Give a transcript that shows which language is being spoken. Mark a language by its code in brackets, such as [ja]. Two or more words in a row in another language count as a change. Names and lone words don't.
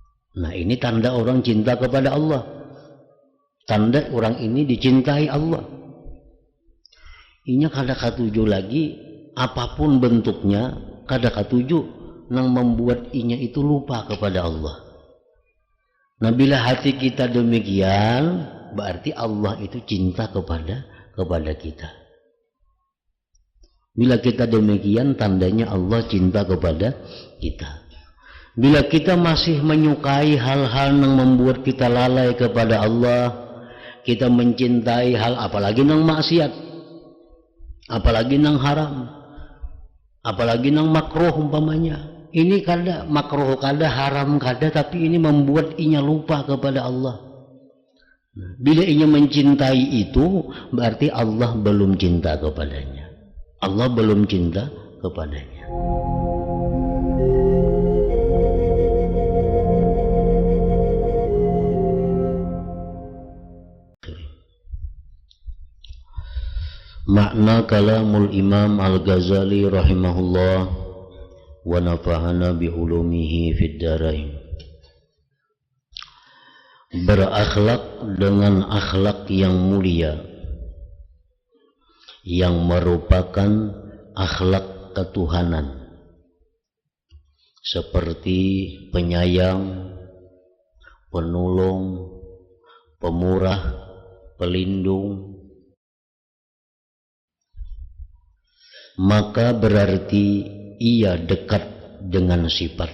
[id] Nah, ini tanda orang cinta kepada Allah. Tanda orang ini dicintai Allah. [bjn] Inya kada katuju lagi, apapun bentuknya, kada katuju nang membuat inya itu lupa kepada Allah. [id] Nah, bila hati kita demikian, berarti Allah itu cinta kepada kita. Bila kita demikian, tandanya Allah cinta kepada kita. Bila kita masih menyukai hal-hal yang membuat kita lalai kepada Allah, [bjn] kita mencintai hal apalagi nang maksiat, apalagi nang haram, apalagi nang makruh umpamanya. Ini kada makruh, kada haram, kada, tapi ini membuat inya lupa kepada Allah. Bila inya mencintai itu, berarti Allah belum cinta kepadanya. [id] Allah belum cinta kepadanya. [ar] Makna كلام الإمام الغزالي رحمه الله ونفعنا بعلومه في الدارين. [id] Berakhlak dengan akhlak yang mulia, yang merupakan akhlak ketuhanan, seperti penyayang, penolong, pemurah, pelindung, maka berarti ia dekat dengan sifat.